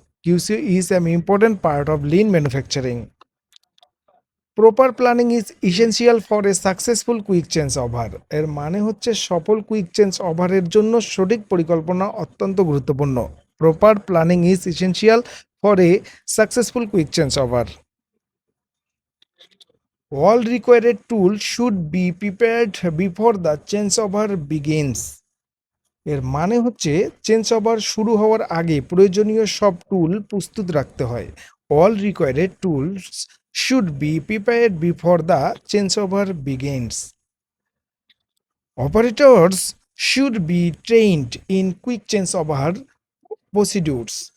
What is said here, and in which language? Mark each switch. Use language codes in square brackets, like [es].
[en] QCO is an important part of lean manufacturing. Proper planning is essential for a successful quick change over. [bn] এর মানে হচ্ছে সফল quick change ওভারের জন্য সঠিক পরিকল্পনা অত্যন্ত গুরুত্বপূর্ণ। [en] Proper planning is essential for a successful quick change over. All required tools should be prepared before the changeover begins. [bn] এর মানে হচ্ছে চেঞ্জ ওভার শুরু হওয়ার আগে প্রয়োজনীয় সব টুল প্রস্তুত রাখতে হয়। [en] All required tools should be prepared before the change over begins. Operators should be trained in quick change over procedures.